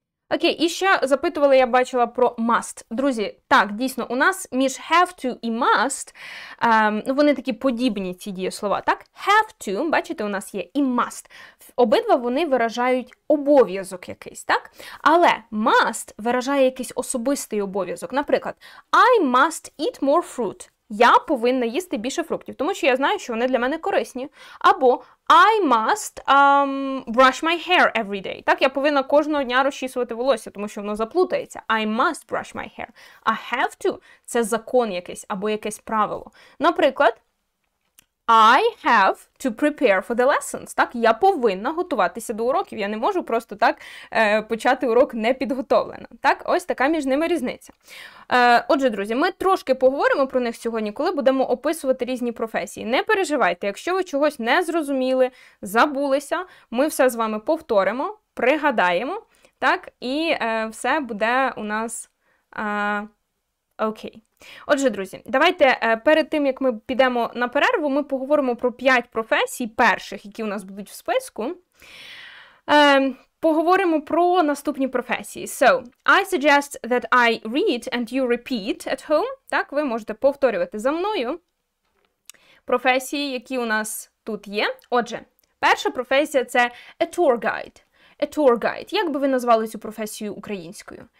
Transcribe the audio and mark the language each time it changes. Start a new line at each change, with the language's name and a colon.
Ukrainian: Окей, і ще запитували, я бачила про must. Друзі, так, дійсно, у нас між have to і must, вони такі подібні, ці дієслова, так? Have to, бачите, у нас є і must. Обидва вони виражають обов'язок якийсь, так? Але must виражає якийсь особистий обов'язок.
English: Наприклад, I must eat more fruit.
Ukrainian: Я повинна їсти більше фруктів, тому що я знаю, що вони для мене корисні.
English: Або I must brush my hair every day.
Ukrainian: Так, я повинна кожного дня розчісувати волосся, тому що воно заплутається.
English: I must brush my hair.
Ukrainian: А have to – це закон якийсь або якесь правило.
English: Наприклад, I have to prepare for the lessons.
Ukrainian: Так, я повинна готуватися до уроків. Я не можу просто так почати урок непідготовлено. Так, ось така між ними різниця. Отже, друзі, ми трошки поговоримо про них сьогодні, коли будемо описувати різні професії. Не переживайте, якщо ви чогось не зрозуміли, забулися, ми все з вами повторимо, пригадаємо, так, і все буде у нас окей. Отже, друзі, давайте перед тим, як ми підемо на перерву, ми поговоримо про 5 професій перших, які у нас будуть в списку. Поговоримо про наступні професії.
English: So, I suggest that I read and you repeat at home.
Ukrainian: Так, ви можете повторювати за мною професії, які у нас тут є. Отже, перша професія – це a tour guide.
English: A tour guide.
Ukrainian: Як би ви назвали цю професію українською?